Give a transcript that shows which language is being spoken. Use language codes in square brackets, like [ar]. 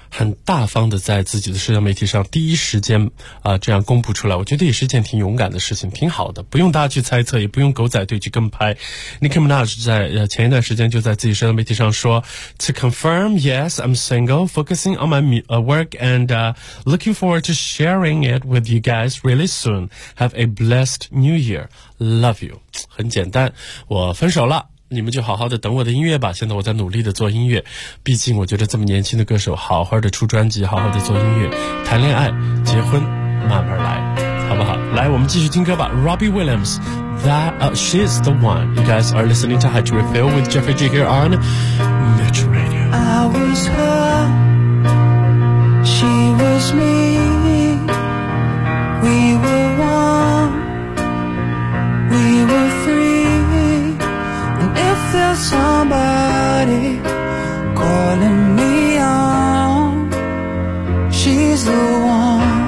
[zh] 很大方的在自己的社交媒体上第一时间这样公布出来，我觉得也是件挺勇敢的事情，挺好的，不用大家去猜测，也不用狗仔队去跟拍。 [en] Nicki Minaj [zh] 在前一段时间就在自己社交媒体上说 [en] To confirm, yes, I'm single, focusing on my work and looking forward to sharing it with you guys really soon. Have a blessed new year. Love you. [zh] 很简单，我分手了，你们就好好的等我的音乐吧，现在我在努力的做音乐，毕竟我觉得这么年轻的歌手好好的出专辑，好好的做音乐，谈恋爱结婚慢慢来，好不好？来，我们继续听歌吧。Robbie Williams That She's the One. [en] You guys are listening to Hydro Refill with Jeffrey G here on Metro Radio. I was her, she was me, we were one, we were threeSomebody calling me on, she's the one.